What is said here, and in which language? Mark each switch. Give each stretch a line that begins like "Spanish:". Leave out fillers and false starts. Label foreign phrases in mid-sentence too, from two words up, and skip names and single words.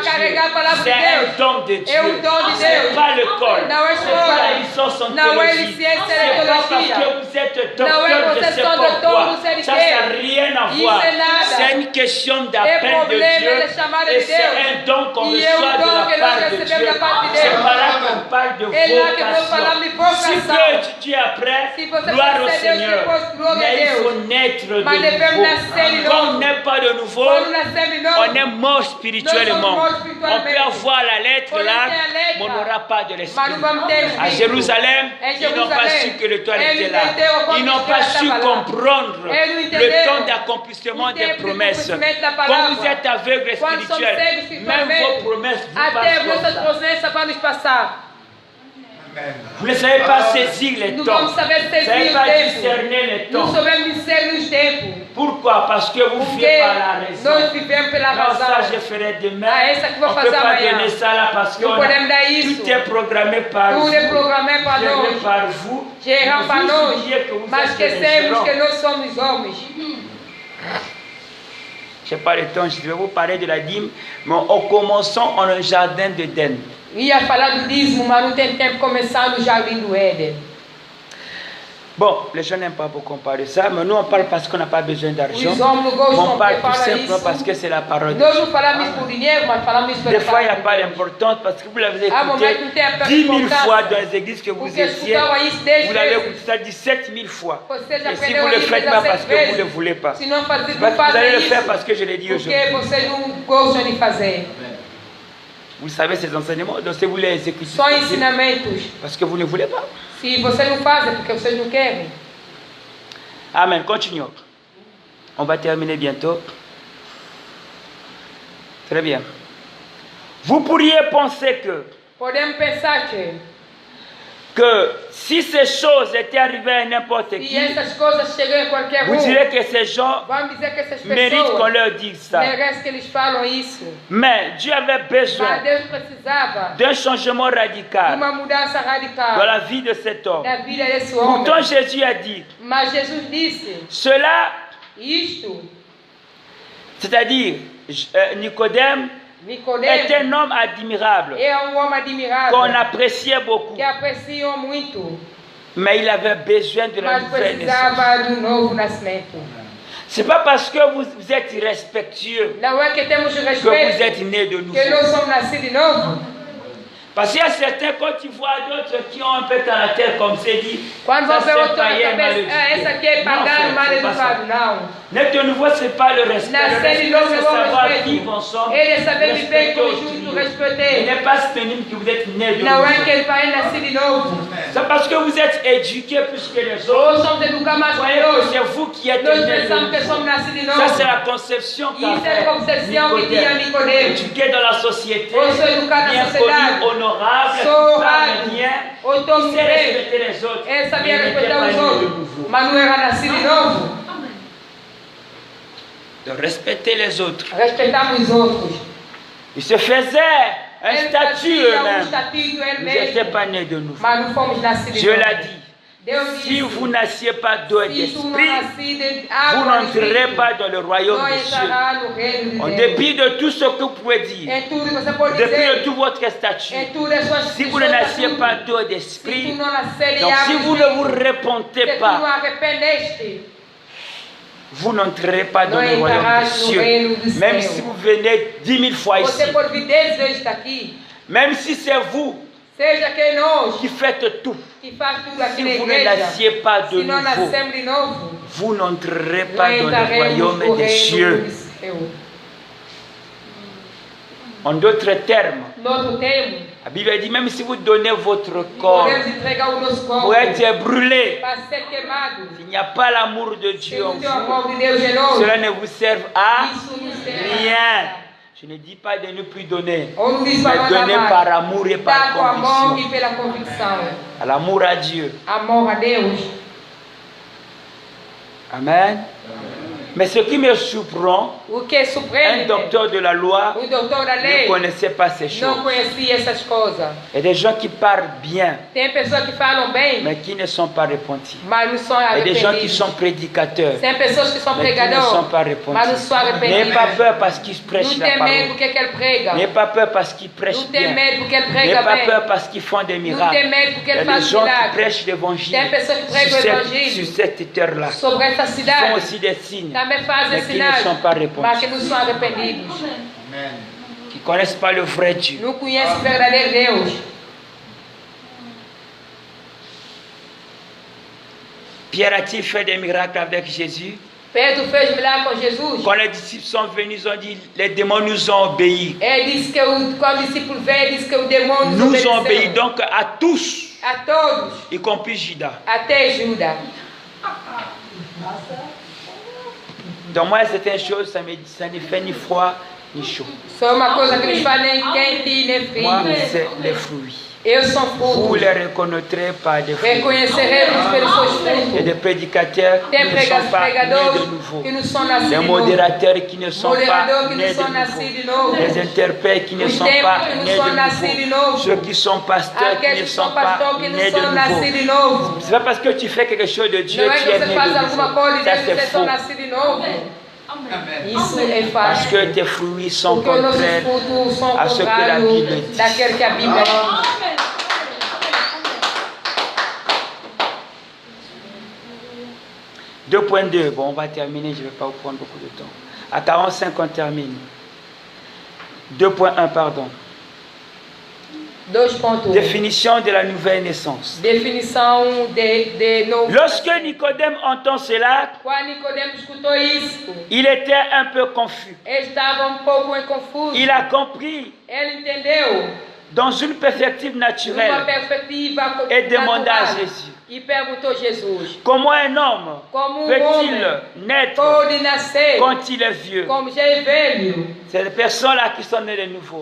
French: de Dieu,
Portuguese: carregar a palavra de
French: c'est un
Portuguese: Deus
French: don de Dieu.
Portuguese: é um dom de
French: C'est
Portuguese: Deus.
French: pas l'école,
Portuguese: Não é
French: c'est pas
Portuguese: escola.
French: la licence en
Portuguese: Não é
French: théologie.
Portuguese: licença
French: C'est
Portuguese: de
French: pas parce
Portuguese: teologia.
French: que vous êtes
Portuguese: Não
French: docteur
Portuguese: é
French: de
Portuguese: vocês
French: ce
Portuguese: são doutor,
French: pourquoi.
Portuguese: não sei de
French: Ça
Portuguese: quê.
French: n'a rien à
Portuguese: Isso
French: voir.
Portuguese: é nada.
French: C'est une question
Portuguese: É
French: d'appel de
Portuguese: problema
French: Dieu
Portuguese: da chamada
French: et
Portuguese: de
French: c'est
Portuguese: Deus.
French: un don qu'on
Portuguese: E é
French: reçoit de
Portuguese: dom que
French: la
Portuguese: nós
French: part de
Portuguese: recebemos
French: Dieu.
Portuguese: da parte de
French: C'est
Portuguese: Deus.
French: pas là qu'on parle de
Portuguese: É lá que nós falamos de
French: vocation. Si
Portuguese: vocação.
French: peut étudier après,
Portuguese: Se você
French: gloire au
Portuguese: conhecer Deus,
French: Seigneur.
Portuguese: depois glória a
French: Mais il
Portuguese: Deus.
French: faut naître de
Portuguese: Mas devemos
French: nouveau.
Portuguese: nascer de
French: Quand on
Portuguese: novo.
French: n'est pas de nouveau,
Portuguese: Quando nascemos de novo,
French: on est mort spirituellement.
Portuguese: Nós somos mortos
French: On
Portuguese: espiritualmente.
French: peut avoir la lettre
Portuguese: Podemos
French: là,
Portuguese: ter a letra,
French: mais on n'aura pas de
Portuguese: mas
French: l'esprit.
Portuguese: não vamos ter
French: À
Portuguese: espírito.
French: Jérusalem,
Portuguese: Em
French: ils n'ont pas
Portuguese: Jerusalém,
French: su que l'étoile
Portuguese: eles
French: était là.
Portuguese: entenderam quando
French: Ils n'ont
Portuguese: a
French: pas
Portuguese: estrela
French: su
Portuguese: estava lá.
French: comprendre
Portuguese: Eles não
French: le
Portuguese: entenderam
French: temps d'accomplissement
Portuguese: o
French: des
Portuguese: tempo de
French: promesses.
Portuguese: cumprimento da
French: Quand
Portuguese: palavra.
French: vous êtes aveugle
Portuguese: Quando somos
French: spirituel,
Portuguese: cegos
French: même
Portuguese: espiritualmente,
French: vos promesses vous
Portuguese: até
French: passent comme
Portuguese: vossas
French: ça.
Portuguese: promessas vão nos passar.
French: Vous ne savez pas saisir les
Portuguese: Não
French: temps.
Portuguese: vamos saber
French: Vous ne savez
Portuguese: servir
French: pas
Portuguese: o tempo.
French: discerner les
Portuguese: Não
French: temps.
Portuguese: sabemos discernir os tempos.
French: Pourquoi? Parce que vous
Portuguese: Porque
French: vivez par la raison.
Portuguese: nós vivemos pela
French: Non, ça
Portuguese: razão.
French: je ferai demain.
Portuguese: Ah, essa que vou
French: On ne
Portuguese: fazer
French: peut pas
Portuguese: amanhã.
French: donner ça là parce que
Portuguese: Não podemos dar isso.
French: tout est programmé par
Portuguese: Tudo
French: vous.
Portuguese: é programado para
French: Géré
Portuguese: nós.
French: par vous.
Portuguese: Gerado para
French: Vous
Portuguese: nós.
French: oubliez que vous
Portuguese: Mas
French: êtes des
Portuguese: esquecemos
French: gérants.
Portuguese: que nós somos homens.
French: Je n'ai pas le temps, je vais vous parler de la dîme, mais en commençant en un jardin d'Éden.
Portuguese: Ia falar do dízimo, mas não tem tempo de começar no jardim do Éden.
French: Bon, les gens n'aiment pas beaucoup parler de ça, mais nous on parle parce qu'on n'a pas besoin d'argent.
Portuguese: Os homens não gostam
French: On parle
Portuguese: de
French: tout
Portuguese: falar
French: simplement
Portuguese: isso.
French: parce que c'est la parole de
Portuguese: Nós
French: Dieu.
Portuguese: não falamos isso por dinheiro, mas falamos isso
French: Des
Portuguese: pela
French: fois, il n'y a
Portuguese: palavra
French: pas
Portuguese: de Deus.
French: d'importance parce que vous l'avez
Portuguese: Ah, bon,
French: écouté mais tout est 10 000 important. fois dans les églises que vous
Portuguese: Porque
French: étiez.
Portuguese: escutava isso 10
French: Vous l'avez
Portuguese: vezes.
French: écouté ça 17 000 fois.
Portuguese: Vocês
French: Et si
Portuguese: aprenderam
French: vous ne le
Portuguese: isso
French: faites pas
Portuguese: 16
French: parce que vous ne le
Portuguese: vezes.
French: voulez pas,
Portuguese: Se não fazer,
French: c'est
Portuguese: não
French: pas que vous allez
Portuguese: fazem
French: le faire
Portuguese: isso.
French: parce que je l'ai dit aujourd'hui.
Portuguese: Porque vocês não gostam de fazer.
French: Vous savez ces enseignements, donc si vous les écoutez,
Portuguese: Só ensinamentos.
French: parce que vous ne voulez pas.
Portuguese: Se vocês não fazem, porque vocês não querem.
French: Amen. Continuons. On va terminer bientôt. Très bien. Vous pourriez penser
Portuguese: Podemos pensar
French: que si ces choses étaient arrivées à n'importe
Portuguese: se
French: qui,
Portuguese: essas coisas chegam a qualquer
French: vous
Portuguese: um,
French: direz que ces gens
Portuguese: vamos dizer que essas
French: méritent qu'on
Portuguese: pessoas
French: leur dise ça.
Portuguese: merecem que eles falam isso.
French: Mais Dieu avait besoin
Portuguese: Mas Deus precisava
French: d'un changement
Portuguese: de
French: radical
Portuguese: uma mudança
French: dans
Portuguese: radical
French: la vie de cet homme.
Portuguese: da vida desse homem.
French: Pourtant, Jésus a dit,
Portuguese: Mas Jesus disse
French: cela,
Portuguese: isto.
French: c'est-à-dire Nicodème, est
Portuguese: Nicodemo
French: un homme admirable,
Portuguese: é homem admirável,
French: qu'on appréciait beaucoup.
Portuguese: que apreciam muito,
French: Mais il avait besoin de la
Portuguese: mas
French: nouvelle naissance.
Portuguese: precisava do novo nascimento.
French: Ce n'est pas parce que vous êtes irrespectueux
Portuguese: Não é que temos o
French: que vous
Portuguese: respeito
French: êtes né de nouveau.
Portuguese: que nós somos nascidos de novo.
French: Parce qu'il y a certains, quand tu vois d'autres qui ont un peu caractère comme c'est dit,
Portuguese: Quando
French: ça
Portuguese: vão ver
French: c'est
Portuguese: outro na
French: païen mal
Portuguese: cabeça, essa aqui é
French: éduqué. Non,
Portuguese: pagano,
French: frère,
Portuguese: mal
French: c'est pas ça.
Portuguese: educado, não.
French: Naître de nouveau, ce n'est pas le respect. Le
Portuguese: Nascer de
French: respect,
Portuguese: novo
French: c'est
Portuguese: é o
French: savoir
Portuguese: respeito.
French: vivre ensemble.
Portuguese: Ele é saber viver em
French: respecter
Portuguese: conjunto,
French: autrui. Il
Portuguese: respeitar.
French: n'est pas synonyme que vous êtes né de
Portuguese: Não é que
French: nouveau.
Portuguese: ele vai nascer de novo.
French: C'est parce que vous êtes éduqués plus que les
Portuguese: Ou
French: autres.
Portuguese: somos educados mais
French: Vous
Portuguese: que
French: voyez que
Portuguese: Deus.
French: c'est vous qui êtes
Portuguese: Nós
French: né de
Portuguese: pensamos que somos
French: nouveau.
Portuguese: nascidos de
French: Ça,
Portuguese: novo.
French: c'est la conception qu'a
Portuguese: Isso é a
French: fait
Portuguese: concepção que tinha
French: Nicodème.
Portuguese: Nicodemo.
French: Éduqué dans la société,
Portuguese: Eu sou educado
French: bien
Portuguese: na sociedade.
French: connu, honorable,
Portuguese: Sou
French: parle
Portuguese: honrado.
French: bien,
Portuguese: Ou estou
French: il sait
Portuguese: bem.
French: respecter les autres.
Portuguese: Ele sabia
French: mais il n'était
Portuguese: respeitar
French: pas
Portuguese: os
French: né de
Portuguese: outros.
French: nouveau.
Portuguese: Mas não era nascido de novo.
French: De respecter les autres.
Portuguese: Respeitamos os outros.
French: Ils se faisaient un
Portuguese: Ele
French: statut
Portuguese: fazia
French: eux-mêmes.
Portuguese: estatuto ele
French: Vous n'étiez
Portuguese: mesmo.
French: pas nés de nouveau.
Portuguese: Mas não fomos nascidos de
French: Dieu
Portuguese: novo.
French: l'a dit.
Portuguese: Deus
French: Si
Portuguese: disse.
French: vous n'assiez pas d'eau et
Portuguese: Se tu não
French: d'esprit,
Portuguese: nascido de
French: vous
Portuguese: água e
French: n'entrerez
Portuguese: espírito,
French: pas dans le royaume
Portuguese: não
French: des cieux.
Portuguese: entrará no reino de
French: En
Portuguese: Deus.
French: dépit de tout ce que vous pouvez dire,
Portuguese: Em tudo que você pode
French: depuis de
Portuguese: dizer.
French: tout votre statut,
Portuguese: Em tudo as suas
French: si vous ne nassiez pas d'eau et
Portuguese: Se tu
French: d'esprit,
Portuguese: não nascer de
French: donc
Portuguese: água
French: si
Portuguese: e
French: vous ne vous
Portuguese: espírito,
French: repentez
Portuguese: se tu não
French: pas,
Portuguese: arrependeste,
French: vous n'entrerez pas dans
Portuguese: não
French: le royaume des
Portuguese: entrarás no
French: cieux.
Portuguese: reino do
French: Même
Portuguese: céu.
French: si vous venez 10 000 fois ici,
Portuguese: Você pode vir 10 vezes daqui,
French: même si c'est vous
Portuguese: seja que nós
French: qui faites tout,
Portuguese: que faz tudo aqui
French: si
Portuguese: na
French: vous ne
Portuguese: igreja,
French: nassiez pas de
Portuguese: se não
French: nouveau,
Portuguese: nascemos de novo,
French: vous n'entrerez
Portuguese: não
French: pas dans le
Portuguese: entraremos
French: royaume
Portuguese: no
French: des
Portuguese: reino
French: cieux.
Portuguese: do céu.
French: En d'autres termes,
Portuguese: Noutro termo,
French: la Bible dit même si vous donnez votre corps
Portuguese: podemos entregar o nosso corpo
French: pour être brûlé,
Portuguese: para ser queimado.
French: s'il n'y a pas l'amour de
Portuguese: Se
French: Dieu en
Portuguese: não tem o
French: vous,
Portuguese: amor de Deus em nós,
French: cela ne vous serve à
Portuguese: isso não serve a
French: rien.
Portuguese: nada.
French: Je ne dis pas de ne plus donner,
Portuguese: Ou não diz
French: mais
Portuguese: para nós
French: donner
Portuguese: amar.
French: par amour et
Portuguese: Dá
French: par
Portuguese: com amor
French: conviction.
Portuguese: e pela convicção.
French: À l'amour à Dieu.
Portuguese: Amor a Deus.
French: Amen. Mais ce qui me surprend,
Portuguese: O que
French: un
Portuguese: surpreende,
French: docteur de la loi
Portuguese: o doutor da
French: ne
Portuguese: lei
French: connaissait pas ces
Portuguese: não
French: choses.
Portuguese: conhecia essas coisas.
French: Il y a des gens qui parlent bien,
Portuguese: Tem pessoas que falam bem,
French: mais qui ne sont pas repentis.
Portuguese: mas não são
French: Il y a des gens qui
Portuguese: arrependidos.
French: sont prédicateurs,
Portuguese: Tem pessoas que são
French: mais qui ne sont
Portuguese: pregadores,
French: pas
Portuguese: mas não
French: repentis.
Portuguese: são
French: N'ayez
Portuguese: arrependidos.
French: pas peur parce qu'ils prêchent
Portuguese: Não
French: la
Portuguese: tem medo
French: parole.
Portuguese: porque ele prega.
French: N'ayez pas peur parce qu'ils
Portuguese: Não
French: prêchent
Portuguese: tem
French: bien.
Portuguese: medo porque ele
French: N'ayez
Portuguese: prega
French: pas
Portuguese: bem.
French: peur parce qu'ils font des
Portuguese: Não tem
French: miracles.
Portuguese: medo porque
French: Il y a
Portuguese: ele
French: des
Portuguese: faz
French: gens qui
Portuguese: milagres.
French: prêchent l'évangile
Portuguese: Tem pessoas que pregam o
French: sur
Portuguese: evangelho
French: cette terre-là.
Portuguese: sobre essa
French: Ils font
Portuguese: cidade.
French: aussi des signes,
Portuguese: Também
French: mais
Portuguese: fazem
French: qui ne
Portuguese: sinais,
French: sont pas
Portuguese: mas que
French: repentis,
Portuguese: não são arrependidos.
French: qui ne connaissent pas le vrai Dieu.
Portuguese: Não conhecem o verdadeiro Deus.
French: Pierre a-t-il fait des miracles avec Jésus?
Portuguese: Pedro fez milagre com Jesus.
French: Quand les disciples sont venus, ils ont dit, les démons nous ont obéi.
Portuguese: Ele disse que quando o discípulo veio, disse que o demônio
French: Nous ont obéi
Portuguese: obedeceu.
French: donc à tous,
Portuguese: A todos,
French: y compris Judas.
Portuguese: até Judas.
French: Donc moi, certaines choses, ça ne fait ni froid ni chaud.
Portuguese: Só uma coisa que nos faz nem quente nem frio.
French: Moi, c'est les fruits.
Portuguese: Eu sou
French: Vous
Portuguese: fruto.
French: les reconnaîtrez par des fruits.
Portuguese: Reconheceremos pelos seus
French: Il y a
Portuguese: frutos.
French: des prédicateurs qui
Portuguese: Tem
French: ne sont pas nés de
Portuguese: pregadores
French: nouveau.
Portuguese: que não são nascidos
French: Des
Portuguese: de novo.
French: modérateurs qui ne sont pas
Portuguese: Moderadores que
French: nés
Portuguese: não
French: de
Portuguese: são nascidos
French: nouveau.
Portuguese: de novo.
French: Les interprètes qui ne
Portuguese: Os
French: sont
Portuguese: tempos
French: pas
Portuguese: que não
French: nés
Portuguese: são nascidos
French: de
Portuguese: de
French: nouveau.
Portuguese: novo.
French: Ceux qui sont pasteurs qui
Portuguese: Aqueles
French: ne
Portuguese: que
French: sont
Portuguese: são
French: pas
Portuguese: pastores que
French: nés
Portuguese: não
French: de
Portuguese: são nascidos
French: nouveau.
Portuguese: de novo.
French: C'est pas parce que tu fais quelque chose de Dieu
Portuguese: Não é
French: qui
Portuguese: que
French: es
Portuguese: você
French: né
Portuguese: faz
French: de
Portuguese: alguma
French: nouveau.
Portuguese: coisa e
French: Ça
Portuguese: Deus
French: c'est
Portuguese: você são
French: faux.
Portuguese: nascidos de novo. Isso é
French: Parce
Portuguese: fácil.
French: que tes fruits sont
Portuguese: Porque os nossos
French: contraires
Portuguese: frutos são
French: à ce que la
Portuguese: contrários
French: Bible dit.
Portuguese: daquele que a Bíblia diz.
French: Deux point 2, bon on va terminer, je ne vais pas vous prendre beaucoup de temps. À 45 on termine. 2.1 pardon. 2.1. Définition de la nouvelle naissance.
Portuguese: Definição de novo.
French: Lorsque Nicodème entend cela,
Portuguese: Quando Nicodemo escutou isso,
French: il était un peu confus.
Portuguese: ele estava pouco confuso.
French: Il a compris
Portuguese: Ele entendeu
French: dans une perspective
Portuguese: numa
French: naturelle
Portuguese: perspectiva
French: et demanda à
Portuguese: natural
French: Jésus,
Portuguese: e perguntou a Jesus:
French: comment un homme
Portuguese: como
French: peut-il
Portuguese: homem
French: naître
Portuguese: pode nascer
French: quand il est vieux?
Portuguese: como já é velho?
French: C'est les personnes-là qui sont nées de nouveau.